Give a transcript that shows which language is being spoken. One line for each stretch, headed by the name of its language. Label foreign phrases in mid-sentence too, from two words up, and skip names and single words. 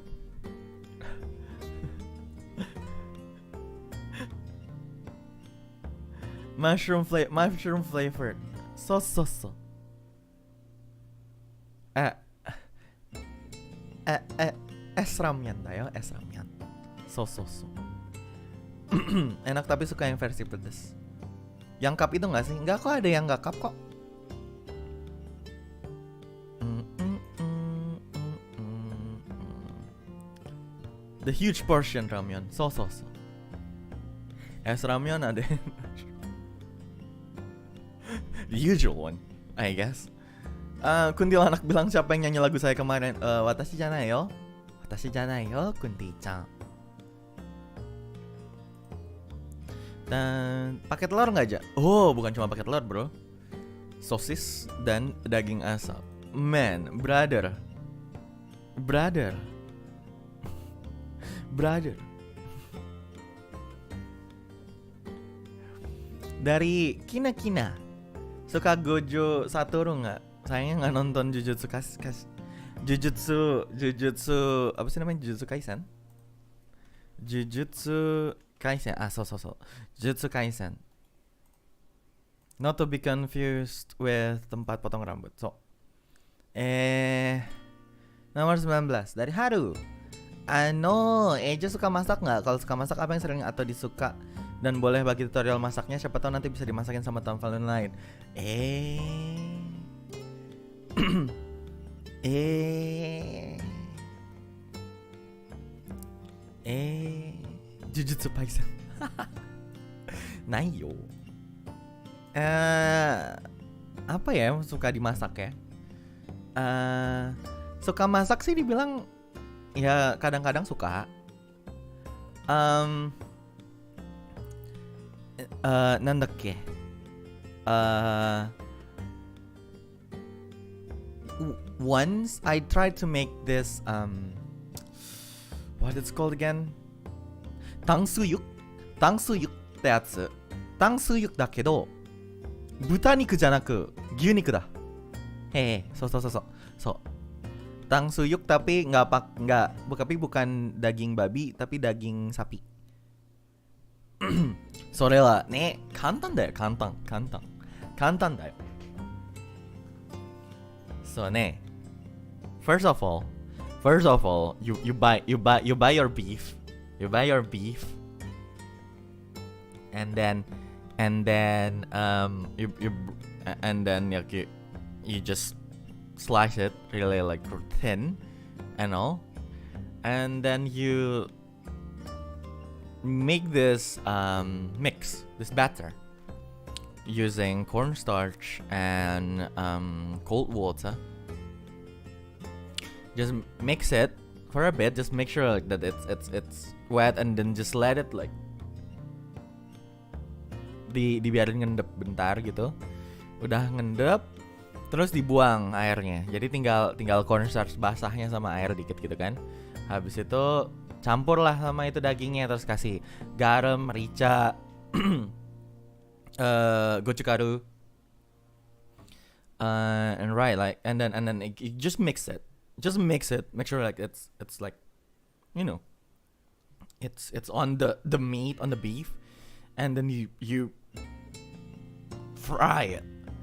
English: mushroom flavored. So.
Indonesian: Es ramyeon
Japanese: da yo,
Indonesian: es ramyeon. So. Enak tapi suka yang versi pedas. Yang cup itu nggak sih? Nggak kok, ada yang nggak cup kok.
English: The huge portion ramyeon.
Indonesian: So. Es ramyeon ada.
English: The usual one, I guess.
Indonesian: Kuntilanak bilang siapa yang nyanyi lagu saya kemarin?
Japanese: Watashi janai yo, Kunti-chan.
Indonesian: Dan pakai telur nggak aja? Oh, bukan cuma pakai telur bro, sosis dan daging asap.
English: Man, brother. Dari Kina.
Indonesian: Suka Gojo Satoru nggak? Sayangnya nggak nonton Jujutsu apa sih namanya? Jujutsu Kaisen. So. Jujutsu Kaisen.
English: Not to be confused with
Indonesian: tempat potong rambut.
English: So.
Indonesian: Nomor 19 dari Haru. Eja suka masak nggak? Kalau suka masak apa yang sering atau disuka? Dan boleh bagi tutorial masaknya, siapa tahu nanti bisa dimasakin sama teman lain. Jujutsu Kaisen. Nayo. Apa ya suka dimasak ya? Suka masak sih dibilang ya kadang-kadang suka.
English: なんだっけ once I tried to make this what it's called again?
Japanese: タンスユってやつ。タンスユだけど豚肉じゃなく牛肉だ。
Indonesian: そう。タンスユ tapi bukan daging babi tapi daging sapi.
Japanese: それはね、簡単だよ。簡単だよ。そうね。
English: First of all, you buy your beef. You buy your beef, and then you just slice it really like thin and all, and then you make this mix, this batter, using cornstarch and cold water. Just mix it for a bit. Just make sure like, that it's wet, and then just let it like
Indonesian: dibiarin ngendep bentar gitu. Udah ngendep, terus dibuang airnya. Jadi tinggal cornstarch basahnya sama air dikit gitu kan. Habis itu campur lah sama itu dagingnya, terus kasih garam, merica, gochugaru,
English: and right like and then you just mix it. Make sure like it's like, you know, it's on the meat, on the beef, and then you fry it.